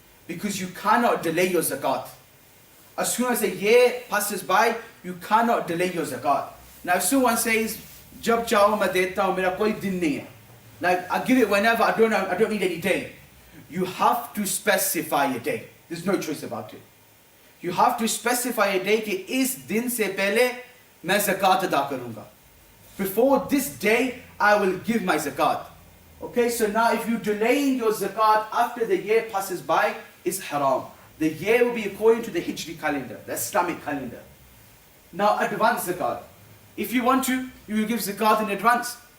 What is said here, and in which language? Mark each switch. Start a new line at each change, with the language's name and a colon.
English: Because you cannot delay your zakat. As soon as a year passes by, you cannot delay your zakat. Now if someone says,
Hindi: Jab chaho main deta hu, mera koi din nahi hai.
English: Like, I give it whenever, I don't need any day. You have to specify a day. There's no choice about it. You have to specify a day
Hindi: कि इस दिन से पहले मैं zakat अदा करूँगा.
English: Before this day, I will give my zakat. Okay, so now if you're delaying your zakat after the year passes by, it's haram. The year will be according to the Hijri calendar, the Islamic calendar. Now advance zakat. If you want to, you will give zakat in advance.